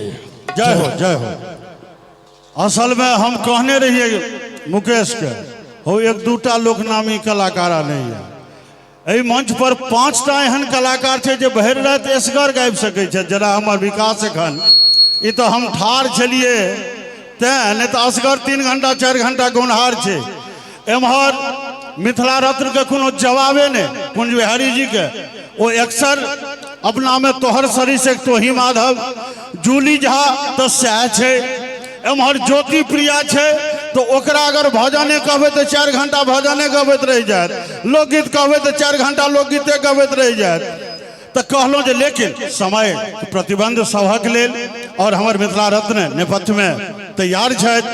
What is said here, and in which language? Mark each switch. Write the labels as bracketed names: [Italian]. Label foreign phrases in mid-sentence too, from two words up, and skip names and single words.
[Maithili] जय हो जय हो। असल में हम कहने रहिए मुकेश के हो 1-2टा लोक नामी कलाकार नहीं है एहि मंच पर 5टा एहन कलाकार छे जे भरि रात एसगर गाबि सकै छै जेना हमर विकास एखन ई तो हम ठाड़ छलिए तें नहीं तो असगर 3 घंटा 4 घंटा गौनहार छे। एम्हर मिथिला रत्न के कोनो जवाबे नहीं कुंज बिहारी जी के वो अक्सर अपना में तोहर सरी से तोही माधव जूली झा तो सह छे। एम्हर ज्योति प्रिया छे तो ओकरा अगर भजने कहबे तो 4 घंटा भजने गबैत रह जात लोकगीत कहबे तो 4 घंटा लोकगीते गबैत रह जात। तो कहलों जे लेकिन समय प्रतिबंध सभक लेल और हमर मिथिला रत्न नेपथ्य में तैयार छथि।